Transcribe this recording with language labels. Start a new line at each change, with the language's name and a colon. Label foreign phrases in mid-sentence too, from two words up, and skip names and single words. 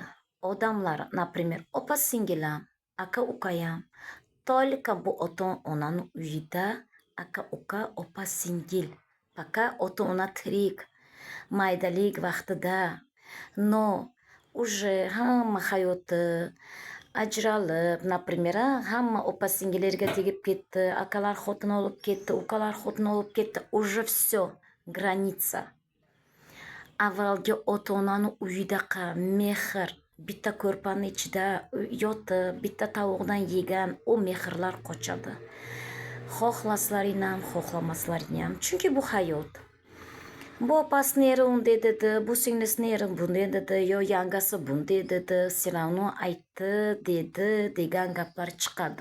Uzbek: Odamlar, например, opa-singilam, aka-ukayam, только bu ota-onani uyida aka-uka, opa-singil, faqat ota-ona tirik, maydalik vaqtida, no, уже hamma hayoti ajralib, например, hamma opa-singillarga tegib ketdi, akalar xotin olib ketdi, ukalar xotin olib ketdi,
Russian: уже все, граница.
Uzbek: Avvalgi ota-onani uyidaqa mehr, bitta ko'rpani ichida yotib, bitta tovuqdan yegan o mehrlar qochadi. Xohlaslaring ham, xohlamaslaring ham, chunki bu hayot. Bu opasini eri unday dedi, bu singlisini eri bunday dedi, yo yangasi bunday dedi, Siravno aytdi, dedi, degan gaplar chiqadi.